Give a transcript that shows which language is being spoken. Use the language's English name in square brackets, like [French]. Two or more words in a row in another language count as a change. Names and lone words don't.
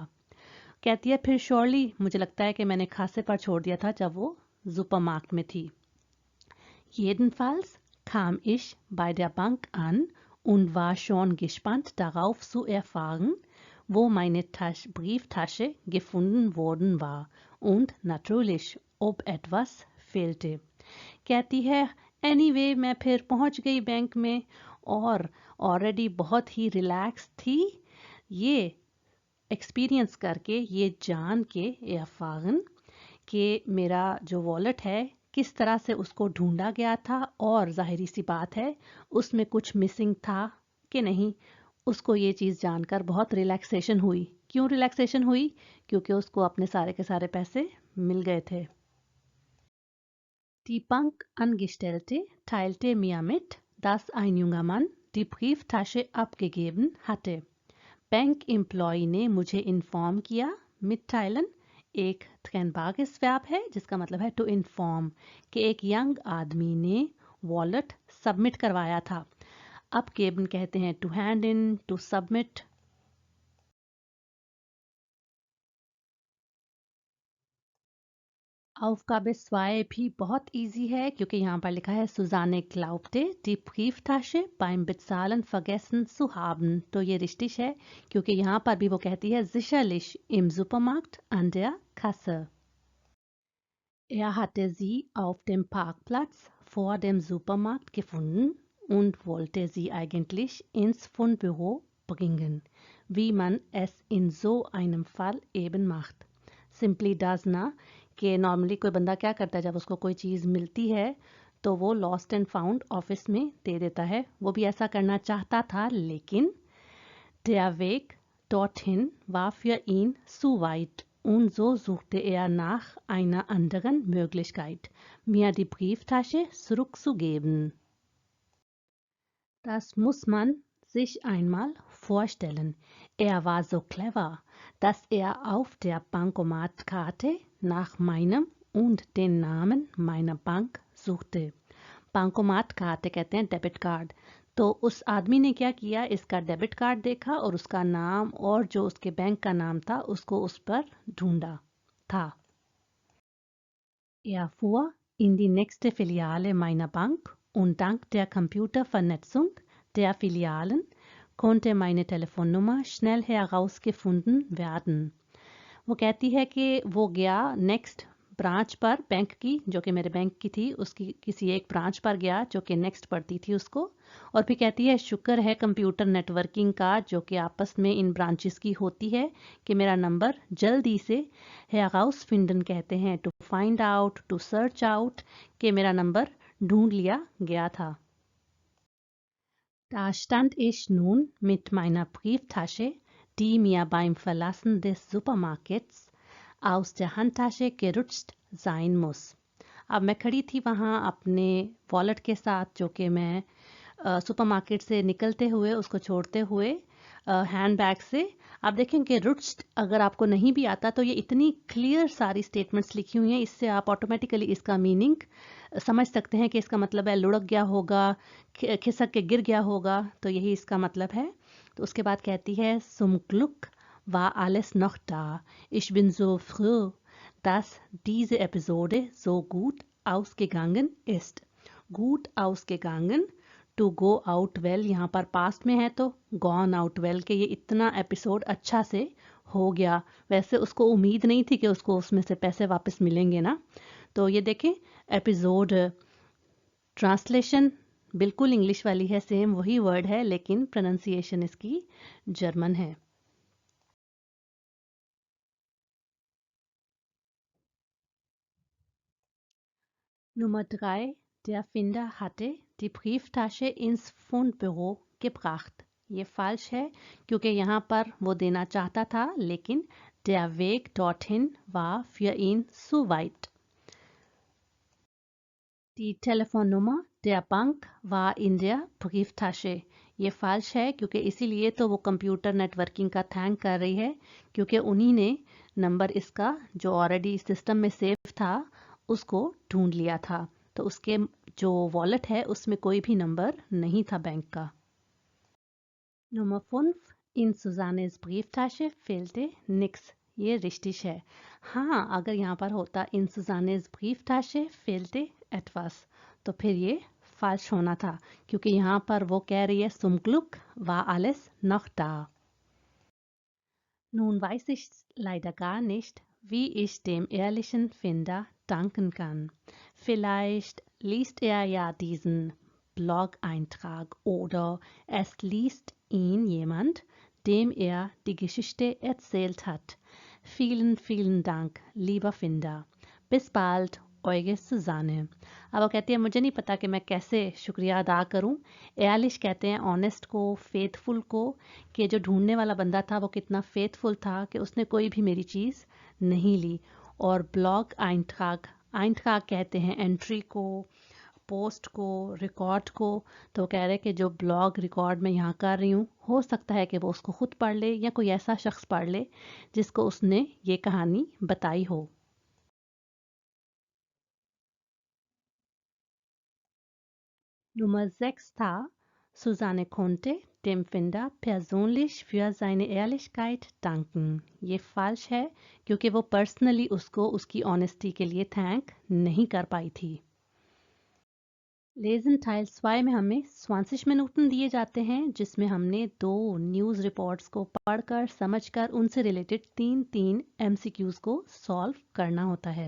[Hindi] कहती है फिर श्योरली मुझे लगता है कि मैंने खासे पर छोड़ दिया था जब वो सुपरमार्केट में थी। [German] Jedenfalls kam ich bei der Bank an und war schon gespannt darauf zu erfahren, wo meine Brieftasche gefunden worden war und natürlich, ob etwas fehlte। [Hindi] कहती है एनीवे मैं फिर पहुंच गई बैंक में और ऑलरेडी बहुत ही रिलैक्स थी, ये एक्सपीरियंस करके, ये जान के erfahren कि मेरा जो वॉलेट है किस तरह से उसको ढूंढा गया था और जाहिर सी बात है उसमें कुछ मिसिंग था कि नहीं। उसको ये चीज़ जानकर बहुत रिलैक्सेशन हुई। क्यों रिलैक्सेशन हुई? क्योंकि उसको अपने सारे के सारे पैसे मिल गए थे। [German] Die Bankangestellte teilte mir mit, dass ein junger Mann die Brieftasche abgegeben hatte. [English] bank employ [Hindi] ने मुझे इन्फॉर्म किया, मिtteilen एक ट्रेनबागिस वर्ब है जिसका मतलब है [English] to inform [Hindi] कि एक यंग आदमी ने [English] wallet submit [Hindi] करवाया था। abgeben कहते हैं [English] to hand in, to submit. [German] Aufgabe 2 [Hindi] भी बहुत इजी है क्योंकि यहाँ पर लिखा है [German] Susanne glaubte, die Brieftasche beim Bezahlen vergessen zu haben। [Hindi] तो ये रिश्तिश है क्योंकि यहाँ पर भी वो कहती है [German] sicherlich im Supermarkt an der Kasse। Er hatte sie auf dem Parkplatz vor dem Supermarkt gefunden und wollte sie eigentlich ins Fundbüro bringen, wie man es in so einem Fall eben macht। [English] Simply does [Hindi] ना कि नॉर्मली कोई बंदा क्या करता है जब उसको कोई चीज़ मिलती है तो वो [English] lost and found office [Hindi] में दे देता है। वो भी ऐसा करना चाहता था लेकिन [German] der Weg dorthin war für ihn zu weit und so suchte er nach einer anderen Möglichkeit, mir die Brieftasche zurückzugeben। Das muss man sich einmal vorstellen. Er war so clever, dass er auf der Bankomatkarte nach meinem und den Namen meiner Bank suchte। [Hindi] bankomatkarte कहते हैं [English] debit card. [Hindi] तो उस आदमी ने क्या किया, इसका [English] debit card [Hindi] देखा और उसका नाम और जो उसके बैंक का नाम था उसको उस पर ढूंढा था। [German] Er fuhr in die nächste Filiale meiner Bank und dank der Computervernetzung der Filialen konnte meine Telefonnummer schnell herausgefunden werden। [Hindi] वो कहती है कि वो गया [English] next branch [Hindi] पर, बैंक की जो कि मेरे बैंक की थी उसकी किसी एक ब्रांच पर गया जो कि नेक्स्ट पड़ती थी उसको। और फिर कहती है शुक्र है [English] computer networking [Hindi] का जो कि आपस में इन ब्रांचेस की होती है कि मेरा नंबर जल्दी से herausfinden कहते हैं [English] to find out, to search out, [Hindi] कि मेरा नंबर ढूंढ लिया गया था। [German] Da stand ich nun mit meiner Brieftasche, die mir beim Verlassen des Supermarkets aus der Handtasche gerutscht sein muss। [Hindi] अब मैं खड़ी थी वहाँ अपने वॉलेट के साथ जो कि मैं सुपरमार्केट से निकलते हुए उसको छोड़ते हुए हैंडबैग से। आप देखें कि रुट्स्ट अगर आपको नहीं भी आता तो ये इतनी क्लियर सारी स्टेटमेंट्स लिखी हुई हैं, इससे आप ऑटोमेटिकली इसका मीनिंग समझ सकते हैं कि इसका मतलब है लुढ़क गया होगा, खिसक के गिर गया होगा, तो यही इसका मतलब है। तो उसके बाद कहती है [German] Zum Glück war alles noch da। Ich bin so froh, dass diese Episode so gut ausgegangen ist। Gut ausgegangen, [English] to go out well [Hindi] यहाँ पर पास्ट में है तो [English] gone out well [Hindi] के ये इतना एपिसोड अच्छा से हो गया। वैसे उसको उम्मीद नहीं थी कि उसको उसमें से पैसे वापस मिलेंगे ना। तो ये देखें [English] episode translation [Hindi] बिल्कुल इंग्लिश वाली है, सेम वही वर्ड है लेकिन प्रोनाउंसिएशन इसकी जर्मन है। [German] Nummer 3. Der Finder hatte die Brieftasche ins Fundbüro gebracht। [Hindi] ये falsch है क्योंकि यहाँ पर वो देना चाहता था लेकिन [German] der Weg dorthin war für ihn zu weit। Die Telefonnummer der Bank war in der Brieftasche। [Hindi] ये falsch है क्योंकि इसीलिए तो वो [English] computer networking [Hindi] का थैंक कर रही है क्योंकि उन्हीं ने नंबर इसका जो ऑलरेडी सिस्टम में सेव था उसको ढूंढ लिया था। तो उसके जो वॉलेट है उसमें कोई भी नंबर नहीं था बैंक का। [German] Nummer 5. In Susannes Brieftasche fehlte nix। [Hindi] ये रिश्तिश है। हाँ, अगर यहाँ पर होता [German] in Susannes Brieftasche fehlte etwas [Hindi] तो फिर ये falsch होना था क्योंकि यहाँ पर वो कह रही है [German] Zum Glück war alles noch da। Nun weiß ich leider gar nicht, wie ich dem ehrlichen Finder danken kann. Vielleicht liest er ja diesen Blog-Eintrag oder es liest ihn jemand, dem er die Geschichte erzählt hat. Vielen, vielen Dank, lieber Finder. Bis bald, eure Susanne। [Hindi] अब वो कहती है मुझे नहीं पता कि मैं कैसे शुक्रिया अदा करूं। एयरलिश कहते हैं ऑनेस्ट को, फेथफुल को, कि जो ढूंढने वाला बंदा था वो कितना फेथफुल था कि उसने कोई भी मेरी चीज़ नहीं ली। और [German] Blog-Eintrag Eintrag [Hindi] कहते हैं एंट्री को, पोस्ट को, रिकॉर्ड को। तो कह रहे हैं कि जो [English] blog record [Hindi] मैं यहाँ कर रही हूँ, हो सकता है कि वो उसको खुद पढ़ ले या कोई ऐसा शख्स पढ़ ले जिसको उसने ये कहानी बताई हो। [German] Nummer 6 था Susanne konnte dem Finder persönlich für seine Ehrlichkeit danken. [Hindi] ये falsch है क्योंकि वो पर्सनली उसको उसकी ऑनेस्टी के लिए थैंक नहीं कर पाई थी। [German] Lesen Teil [Hindi] 2 में हमें 20 मिनटन दिए जाते हैं जिसमें हमने 2 [English] news reports [Hindi] को पढ़कर समझकर उनसे रिलेटेड 3 एमसीक्यूज को सॉल्व करना होता है।